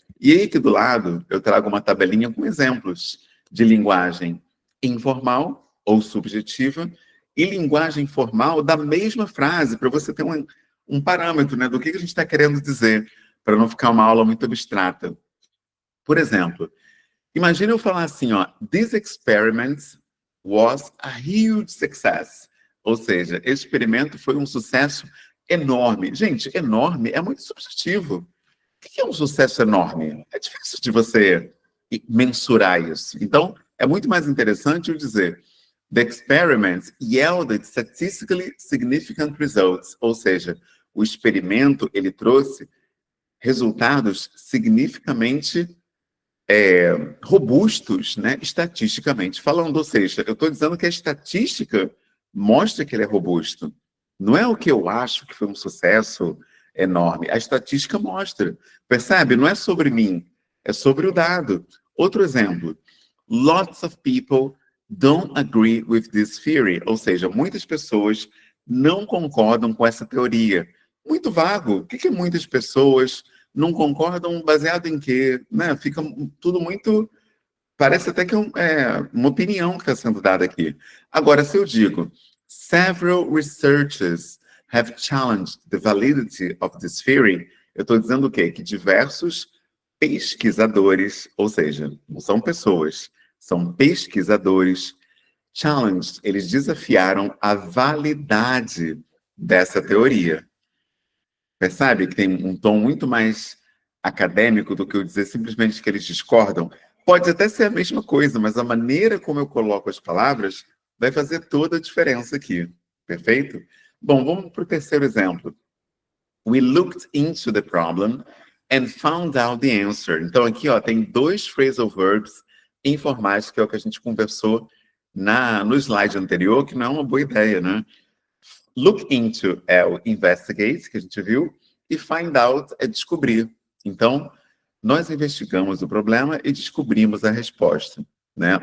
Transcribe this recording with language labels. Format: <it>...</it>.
<pt>E aí, aqui do lado, eu trago uma tabelinha com exemplos de linguagem informal ou subjetiva e linguagem formal da mesma frase, para você ter um parâmetro, né, do que a gente está querendo dizer, para não ficar uma aula muito abstrata. Por exemplo, imagine eu falar assim, ó,</pt> <en>this experiment was a huge success.</en> <pt>Ou seja, esse experimento foi um sucesso enorme. Gente, enorme é muito subjetivo. O que é um sucesso enorme? É difícil de você mensurar isso. Então, é muito mais interessante eu dizer</pt> <en>the experiment yielded statistically significant results.</en> <pt>Ou seja, o experimento, ele trouxe resultados significativamente robustos, né, estatisticamente falando. Ou seja, eu estou dizendo que a estatística mostra que ele é robusto. Não é o que eu acho que foi um sucesso enorme. A estatística mostra. Percebe? Não é sobre mim, é sobre o dado. Outro exemplo.</pt> <en>Lots of people don't agree with this theory.</en> <pt>Ou seja, muitas pessoas não concordam com essa teoria. Muito vago. O que muitas pessoas não concordam baseado em quê? Né? Fica tudo muito... Parece até que é uma opinião que está sendo dada aqui. Agora, se eu digo,</pt> <en>several researchers have challenged the validity of this theory,</en> <pt>eu estou dizendo o quê? Que diversos pesquisadores, ou seja, não são pessoas, são pesquisadores, challenged, eles desafiaram a validade dessa teoria. Percebe que tem um tom muito mais acadêmico do que eu dizer simplesmente que eles discordam? Pode até ser a mesma coisa, mas a maneira como eu coloco as palavras vai fazer toda a diferença aqui. Perfeito? Bom, vamos para o terceiro exemplo.</pt> <en>We looked into the problem and found out the answer.</en> <pt>Então, aqui ó, tem dois phrasal verbs informais, que é o que a gente conversou no slide anterior, que não é uma boa ideia, né? Look into é o investigate, que a gente viu, e find out é descobrir. Então, nós investigamos o problema e descobrimos a resposta, né?</pt>